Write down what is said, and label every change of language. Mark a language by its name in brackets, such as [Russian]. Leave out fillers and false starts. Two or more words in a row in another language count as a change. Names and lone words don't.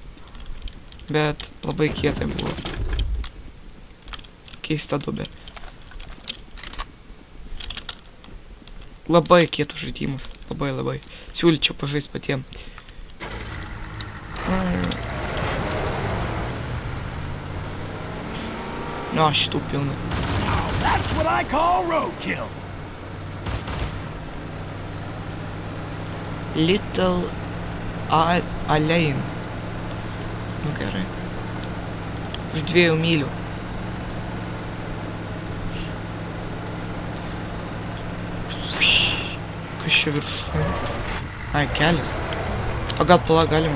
[Lithuanian] Bet labai kietai buvo. Keista dubė. Labai kietas žaidimas. Labai. Siūlyčiau pažaist patiem. No, šitų pilna. [English] That's what I call roadkill. Little Alane. [Lithuanian] Nu gerai. Už 2 mylių. Kas čia viršų? Ai, kelias. O gal pala galima.